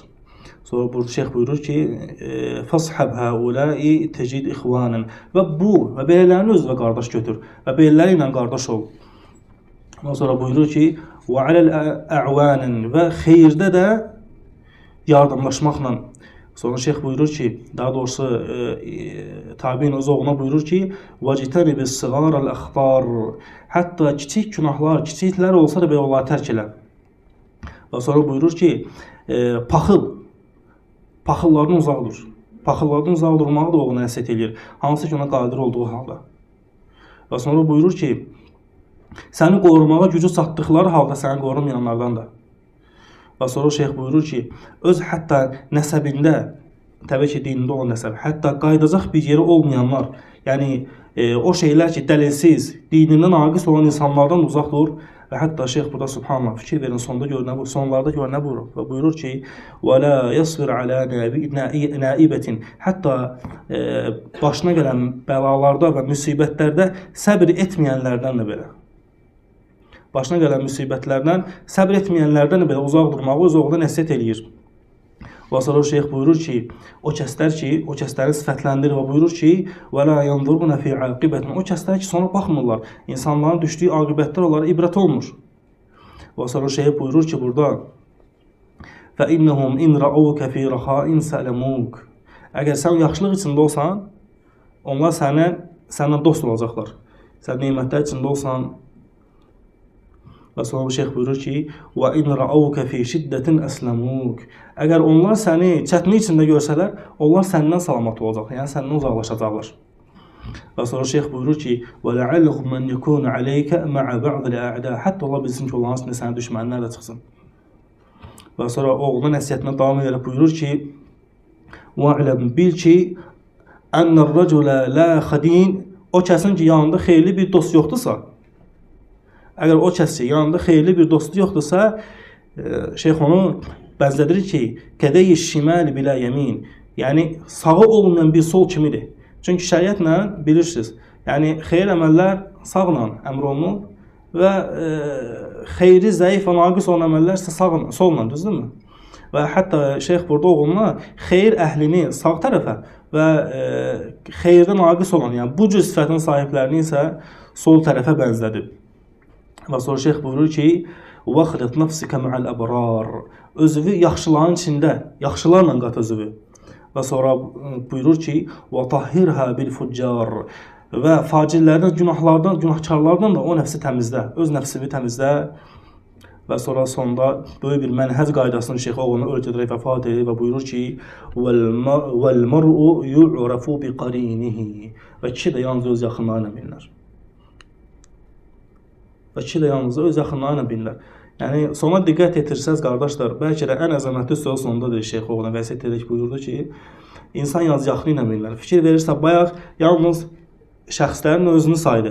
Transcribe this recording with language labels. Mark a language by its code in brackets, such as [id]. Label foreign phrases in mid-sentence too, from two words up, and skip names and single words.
[az] Sonra burada şeyx buyurur ki, [ar] فاصحب هؤلاء تجد إخوانا, [az] və bu, və belələrini özünə qardaş götür, və belələri ilə qardaş ol. Və sonra buyurur ki, və [ar] على الأعوان, [az] və xeyirdə də yardımlaşmaqla. Sonra şeyx buyurur ki, daha doğrusu tabiin öz oğluna buyurur ki, [ar] وَجِتَنِبِ الصِّغَارَ الْأَخْطَارِ, [az] hətta kiçik günahlar, kiçiklər olsa da belə onları tərk elə. Və sonra buyurur ki, paxıllardan uzaq dur. Paxıllardan uzaq durmağı da oğluna nəsihət edir, hansı ki ona qadir olduğu halda. Və sonra buyurur ki, səni qorumağa gücü çatdıqları halda səni qorumayanlardan da. Və sonra şeyx buyurur ki, öz hətta nəsəbində, təbii ki, dinində olan nəsəb, hətta qaydacaq bir yeri olmayanlar, yəni o şeylər ki, dəlilsiz, dinindən naqis olan insanlardan uzaq dur. Və hətta şeyx burada subhanallah fikir verin, sonlarda gör nə buyurur. Və buyurur ki, [ar] وَلَا يَصْبِرْ عَلَى نَائِبَةٍ, [az] hətta başına gələn bəlalarda və müsibətlərdə səbir etməyənlərdən də belə. Başına gələn müsibətlərdən, səbr etməyənlərdən belə uzaq durmağı öz oğluna nəsihət eləyir. Və sonra şeyx buyurur ki, o kəsləri sifətləndirir və buyurur ki, [ar] وَلَا يَنْظُرُونَ فِي عَاقِبَةٍ, [az] o kəslər ki, sonra baxmırlar, insanların düşdüyü aqibətlər onlara ibrət olmur. Və sonra şeyx buyurur ki, burada [ar] فَإِنَّهُمْ إِنْ رَأَوْكَ فِي رَخَاءٍ سَأْلَمُوكَ, [az] əgər sən yaxşılıq içində olsan, onlar sənlə dost olacaqlar. Sən neymətlər içində olsan. Və sonra şeyx buyurur ki, [ar] وَإِنْ رَأَوْكَ فِي شِدَّةٍ أَسْلَمُوكَ, [az] əgər onlar səni çətinlik içində görsələr, onlar səndən salamat olacaq, yəni səndən uzaqlaşacaqlar. Və sonra şeyx buyurur ki, [ar] وَلَعَلَّهُمْ مَنْ يَكُونَ عَلَيْكَ مَعَ بَعْضِ الْأَعْدَى, [az] hətta ola bilsin ki, onların içində sənə düşmənlər də çıxsın. Və sonra oğluna nəsiyyətinə davam edərək buyurur ki, [ar] وَعْلَمْ, [az] bil ki, [ar] أَنَّ الرَّجُلَ لَا خَدِينَ, [az] o kəsin ki, yanında xeyirli bir dost yoxdursa, əgər o kəs ki, yanında xeyirli bir dostu yoxdursa, şeyx onu bənzədirir ki, [ar] كاليد الشمال بلا يمين, [az] yəni sağı olmayan bir sol kimidir. Çünki şəriətlə bilirsiniz, yəni xeyir əməllər sağla əmr olunur və xeyri zəif və naqis olan əməllər isə solla, düzdürmü? Və hətta şeyx burada oğluna xeyir əhlini sağ tərəfə və xeyirdə naqis olan, yəni bu cür sifətin sahiblərini isə sol tərəfə bənzədir. Və sonra şeyx buyurur ki, [ar] وَخْلِطْ نَفْسِكَ مَعَ الْأَبْرَارِ, [az] özüvü yaxşıların içində, yaxşılarla qat özüvü. Və sonra buyurur ki, [ar] وَطَهِّرْهَا بِالْفُجَّارِ, [az] və facirlərdən, günahkarlardan da o nəfsi təmizlə, öz nəfsini təmizlə. Və sonra sonda böyük bir mənhəc qaydasını şeyx oğluna öyrədərək vəfat edir və buyurur ki, [ar] وَالْمَرْءُ يُعْرَفُ بِقَرِينِهِ, [az] və kişi də yalnız öz yaxınlarına bilinir. Və kişi də yalnız öz yaxınlarına bilinir. Yəni, sona diqqət etirsəz, qardaşlar, bəlkə də ən əzəmətli söz sonundadır şeyx oğluna vəsiyyət edərək buyurdu ki, insan yalnız yaxını ilə bilinir. Fikir verirsə, bayaq yalnız şəxslərin özünü saydı.